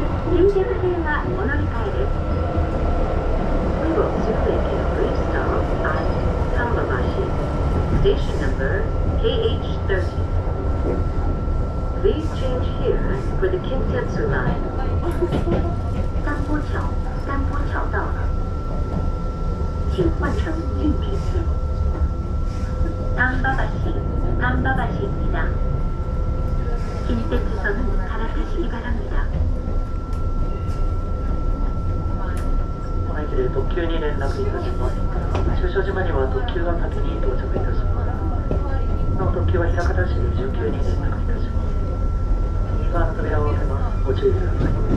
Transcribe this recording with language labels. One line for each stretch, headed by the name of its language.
Japanese: 新宿線はお乗り換えです。
English: We will soon make a brief stop at Tambabashi. Station number KH30. Please change here for the Kintetsu line.
Chinese: 丹波桥到了，请换乘近铁线。
Korean: 丹波橋입니다. 긴tet수선은 갈아타시기 바랍니다.
Japanese: この駅で特急に連絡いたします。駐車島には特急が先に到着いたします。なお特急は枚方市19に連絡いたします。右側の扉を開けます。ご注意ください。